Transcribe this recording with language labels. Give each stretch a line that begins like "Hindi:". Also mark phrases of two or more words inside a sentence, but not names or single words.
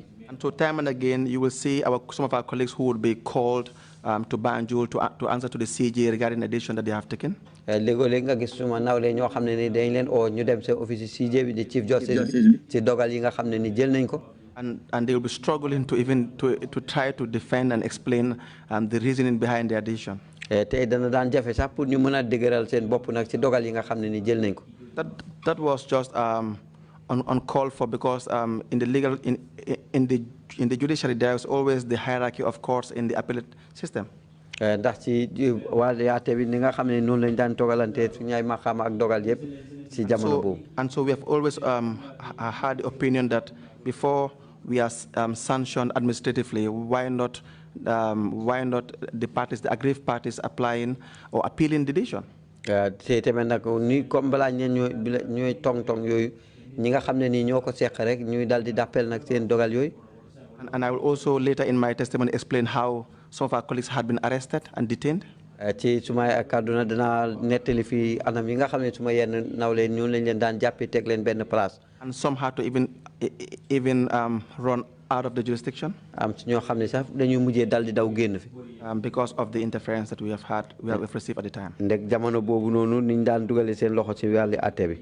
English: And so time and again, you will see some of our colleagues who would be called to Banjul to answer to the CJ regarding the decision that they have taken.
Wolof: léegoo-léeg nga gis suma nawle ñoo xam ne ni dañ leen oo ñu dem sa office CJ bi di
English: Chief Justice
Wolof: ci dogal yi nga xam ne ni jël nañ ko.
English: And they will be struggling to even to try to defend and explain the reasoning behind their decision.
Wolof: Tey dana daan jafe sax pour ñu mën a dëgëral seen bopp nag ci dogal yi nga xam ne ni jël nañ ko.
English: That was just uncalled for because in the legal in the judiciary there is always the hierarchy of courts in the appellate system.
Wolof: Ndax ci wàllu yaate bi ni nga xam ne noonu lañ daan togalante su ñaay maqaama ak dogal yëpp ci jamono boobu.
English: And so we have always had the opinion that before we are sanctioned administratively, why not the parties, the aggrieved parties, applying or appealing the decision?
Wolof: Te tamit nag ni comme balaa ñooy tong yooyu ñi nga xam ne nii ñoo ko seq rek ñuy dal di d'appel nag seen dogal yooyu.
English: And I will also later in my testimony explain how some of our colleagues had been arrested and detained.
Wolof: Ci suma kàdduna dana nettali fii anam yi nga xam ne suma yenn nawle ñun lañ leen daan jàppee teg leen benn place.
English: And some had to even run out of the jurisdiction.
Wolof: Ci ñoo xam ne sax dañuy mujjee dal di daw génn fi.
English: Because of the interference that we have received at the time.
Wolof: Ndek jamono boobu noonu niñ daan dugale seen loxo ci wàllu àtte bi.